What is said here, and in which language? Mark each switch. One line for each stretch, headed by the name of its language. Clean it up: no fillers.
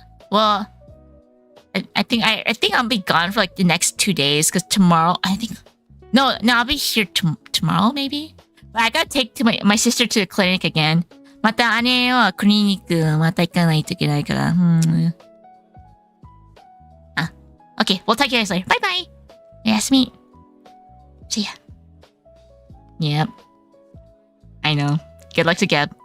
English: Well, I think I'll be gone for like the next 2 days because tomorrow No, I'll be here tomorrow maybe. But I gotta take my sister to the clinic again.
Japanese: また姉はクリニックまた行かないといけないから。
English: Okay, we'll talk to you guys later. Bye bye.
Japanese: おやすみ。
English: See ya. Yep. I know. Good luck to Gab.